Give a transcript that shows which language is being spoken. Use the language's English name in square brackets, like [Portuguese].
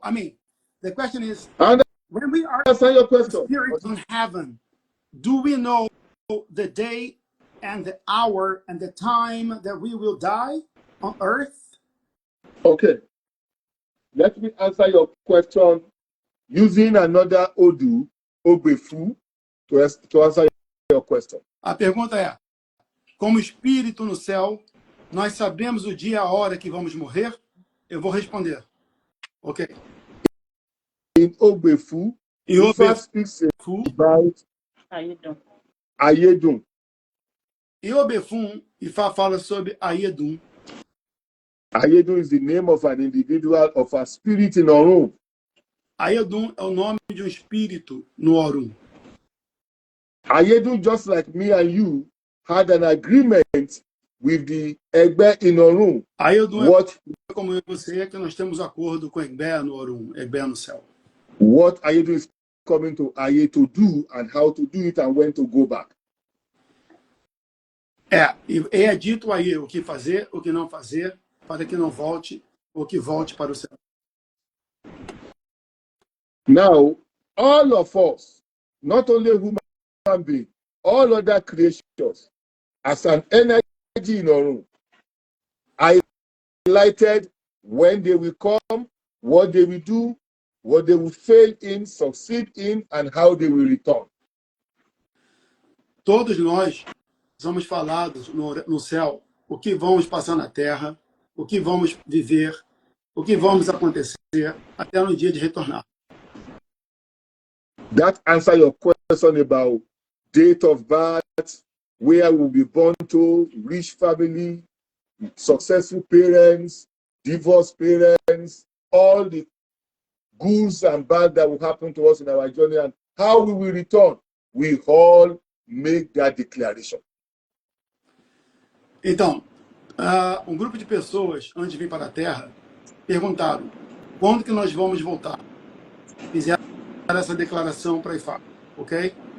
[English] I mean, the question is, when we are spirits in heaven, do we know the day and the hour and the time that we will die on earth? Okay. Let me answer your question using another Odu, Ogbefu, to answer your question. [Portuguese] A pergunta é, como espírito no céu, nós sabemos o dia e a hora que vamos morrer? Eu vou responder. Ok. [English] In Ogbefu, Ifa speaks about Ayedun. [Portuguese] Em Obefun, Ifa fala sobre Ayedun. [English] Ayedun is the name of an individual, of a spirit in Orun. [Portuguese] Ayedun é o nome de um espírito no Orun. [English] Ayedun, just like me and you, had an agreement with the Egbe in Orun. [Portuguese] Ayedun é como eu e você, que nós temos acordo com Egbe no Orun, Egbe no céu. [English] What Ayedun is coming to Aye to do and how to do it and when to go back. [Portuguese] E é dito aí o que fazer, o que não fazer, para que não volte, ou que volte para o céu. [English] Now, all of us, not only human beings, all other creatures, as an energy in our room, highlighted when they will come, what they will do, what they will fail in, succeed in, and how they will return. [Portuguese] Todos nós somos falados no céu o que vamos passar na terra, o que vamos viver, o que vamos acontecer até no dia de retornar. [English] That answer your question about date of birth, where we'll be born to, rich family, successful parents, divorced parents, all the goods and bad that will happen to us in our journey, and how we will return. We all make that declaration. [Portuguese] Então, um grupo de pessoas, antes de vir para a Terra, perguntaram quando que nós vamos voltar. Fizeram essa declaração para Ifá, ok?